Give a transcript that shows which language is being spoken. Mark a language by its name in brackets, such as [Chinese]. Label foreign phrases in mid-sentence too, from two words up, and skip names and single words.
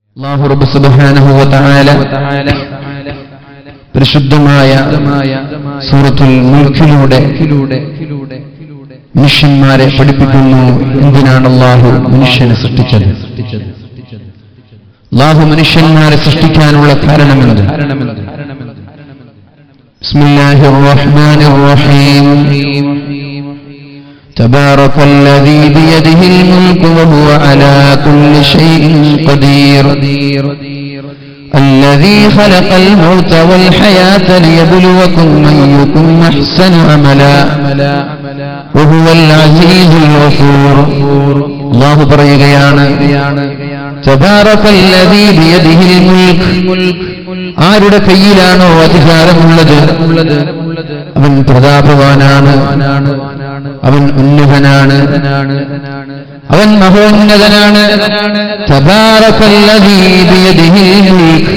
[Malayalam] അല്ലാഹു റബ്ബ് [Arabic] سبحانه وتعالى [Malayalam] പരിശുദ്ധമായ സൂറത്തുൽ മുൽക്കിലൂടെ മനുഷ്യന്മാരെ പഠിപ്പിക്കുന്നു. എന്തിനാണ് അല്ലാഹു മനുഷ്യനെ സൃഷ്ടിച്ചത്? അല്ലാഹു മനുഷ്യന്മാരെ സൃഷ്ടിക്കാനുള്ള കാരണമെന്ത്? [Arabic] بسم الله الرحمن الرحيم. تبارك الذي بيده الملك وهو على كل شيء قدير الذي خلق الموت والحياة ليبلوكم أيكم أحسن عملا وهو العزيز الغفور. الله പറയുകയാണ്, تبارك الذي بيده الملك. [Malayalam] ആരുടെ കയ്യിലാണോ അധികാരമുള്ളത് അവൻ പ്രതാപവാനാണ്, അവൻ ഉന്നതനാണ്, അവൻ മഹോന്നതനാണ്. [Arabic] تبارك الذي بيده الملك.